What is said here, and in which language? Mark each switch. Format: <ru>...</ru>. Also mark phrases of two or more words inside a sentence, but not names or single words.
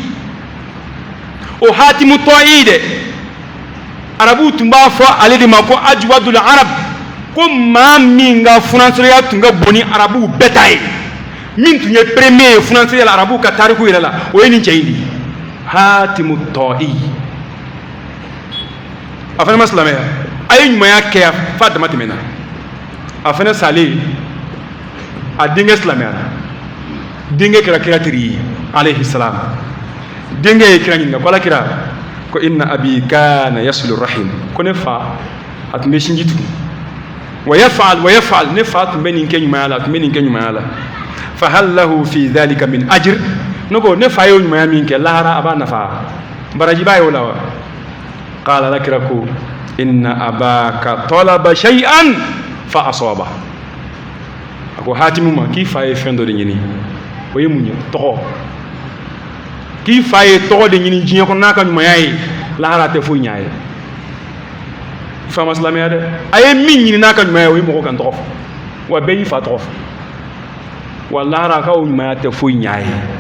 <bm>o Hatimu Ta'i de arabu tun b'a fɔ ale de ma ko</bm> <ar>أجود العرب</ar> <bm>ko maa min ka funansɛrɛya tun ka bon ni arabuw bɛɛ ta ye min tun ye premier ye funansɛrɛya la arabuw ka tariku yɛrɛ la o ye nin cɛ in de Hatimu Ta'i a fana ma silamɛya a ye ɲumanya kɛ f'a dama tɛmɛna a fana salen a denkɛ silamɛyara denkɛ kɛra kira teri ye</bm> <ar>عليه السلام</ar> <bm>denkɛ ye kira ɲininka ko alakira ko</bm> <ar>إن أبي كان يصل الرحم</ar> <bm>ko ne fa a tun bɛ sinji tugun</bm> <ar>ويفعل</ar> <bm>ne fa tun bɛ nin kɛ ɲumanya la a tun bɛ nin kɛ ɲumanya la</bm> <ar>فهل له في ذلك من أجر</ar> <bm>ne ko ne fa ye ɲumanya min kɛ lahara a b'a nafa baraji b'a ye o la</bm> <ar>وقال</ar> <bm>alakira ko</bm> <ar>إن أباك طلب شيئا فأصاب</ar> <bm>a ko Hatimu ma k'i fa ye fɛn dɔ de ɲini o ye mun ye tɔgɔ k'i fa ye tɔgɔ de ɲini diɲɛ kɔnɔ n'a ka ɲumanya ye lahara tɛ foyi ɲ'a ye i fa ma silamɛya dɛ a ye min ɲini n'a ka ɲumanya ye o ye mɔgɔ kan tɔgɔ fɔ wa bɛɛ y'i fa tɔgɔ fɔ wa lahara a ka o ɲumanya tɛ foyi ɲ'a ye</bm>